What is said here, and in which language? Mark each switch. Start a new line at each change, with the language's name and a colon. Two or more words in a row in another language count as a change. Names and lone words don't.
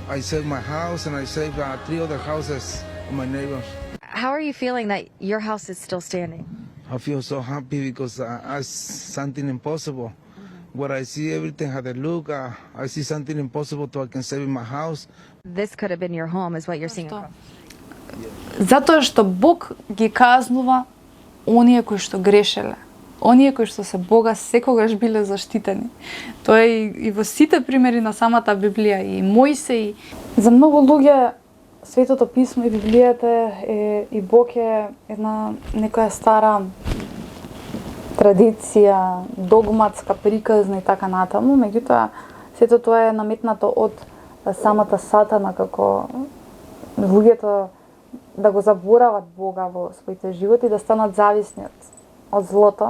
English: I saved my house and I saved 3 other houses of my neighbors. How are you feeling that your house is still standing? I feel so happy because I something impossible. What I see, everything had a look. I see something impossible, so I can save my house. This could have been your home, is what you're seeing.
Macedonian: Затоа што Бог ги казнува оние кои што грешеле. Оние кои што се Бога секогаш биле заштитени. Тоа е и во сите примери на самата Библија, и Мојсей. За многу луѓе Светото писмо и Библијата и Бог е една некоја стара традиција, догматска, приказна и така натаму, меѓутоа сето тоа е наметнато од самата сатана, како луѓето да го заборават Бога во своите животи и да станат зависни од злото.